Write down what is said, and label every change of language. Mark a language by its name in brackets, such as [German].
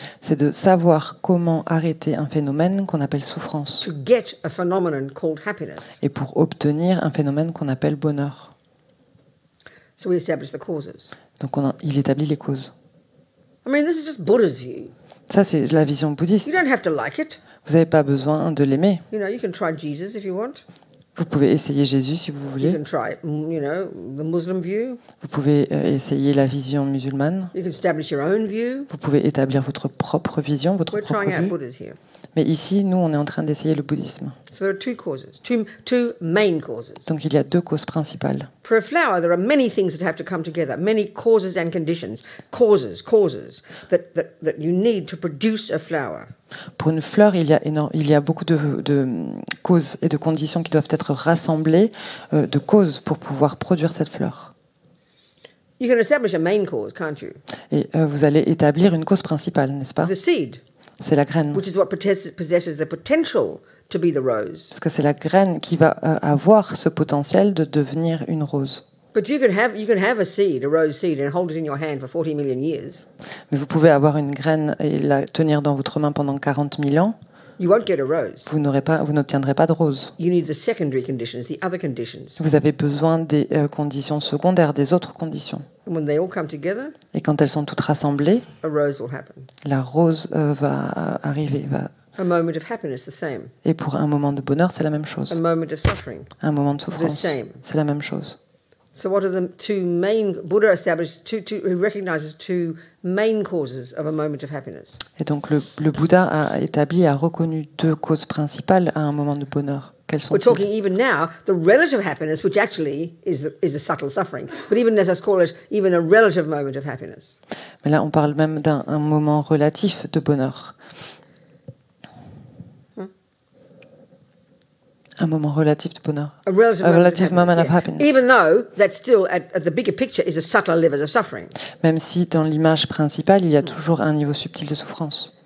[French] C'est de savoir comment arrêter un phénomène qu'on appelle souffrance. [English] To get a phenomenon called happiness. [French] Et pour obtenir un phénomène qu'on appelle bonheur. [English] So we establish the causes. [French] Donc il établit les causes. [English] I mean, this is just Buddha's view. [French] Ça, c'est la vision bouddhiste. [English] You don't have to like it. [French] Vous n'avez pas besoin de l'aimer. [English] You know, you can try Jesus if you want. [French] Vous pouvez essayer Jésus si vous [English] You [French] voulez. [English] can try, you know, the Muslim view. [French] Vous pouvez essayer la vision musulmane. [English] You can establish your own view. [French] Vous pouvez établir votre propre vision, votre [English] We're [French] propre [English] trying out [French] vue. [English] Buddha's here. [French] Mais ici, nous, on est en train d'essayer le bouddhisme. [English] So there are two causes, two main causes. [French] Donc il y a deux causes principales. [English] For a flower, there are many things that have to come together, many causes and conditions, causes that you need to produce a flower. [French] Pour une fleur, il y a beaucoup de causes et de conditions qui doivent être rassemblées, de causes pour pouvoir produire cette fleur. [English] You can establish a main cause, can't you? [French] Et vous allez établir une cause principale, n'est-ce pas? [English] The seed, [French] C'est la graine. [English] which is what possesses the potential to be the rose. [French] Parce que c'est la graine qui va avoir ce potentiel de devenir une rose. [English] But you can have a seed, a rose seed, and hold it in your hand for 40 million years. [French] Mais vous pouvez avoir une graine et la tenir dans votre main pendant 40 000 ans. [English] You won't get a rose. [French] Vous n'obtiendrez pas de rose. [English] You need the secondary conditions, the other conditions. [French] Vous avez besoin des conditions secondaires, des autres conditions. [English] And when they all come together, [French] Et quand elles sont toutes rassemblées, [English] a rose will happen. [French] la rose va arriver. [English] A moment of happiness, the same. [French] Et pour un moment de bonheur, c'est la même chose. [English] A moment of suffering. [French] Un moment de souffrance, [English] The same. [French] c'est la même chose. [English] So what are the two main, Buddha established who recognizes two main causes of a moment of happiness. [French] Et donc le Bouddha a établi, a reconnu deux causes principales à un moment de bonheur. Quelles [English] We're [French] sont-ils? [English] talking even now, the relative happiness, which actually is a subtle suffering. But even let us call it even a relative moment of happiness. [French] Mais là, on parle même d'un moment relatif de bonheur. Un moment relatif de bonheur. [English] A relative moment of yeah. happiness. Even though that still, at the bigger picture, is a subtle level of suffering. [French] Même si dans l'image principale, il y a toujours un niveau subtil de souffrance.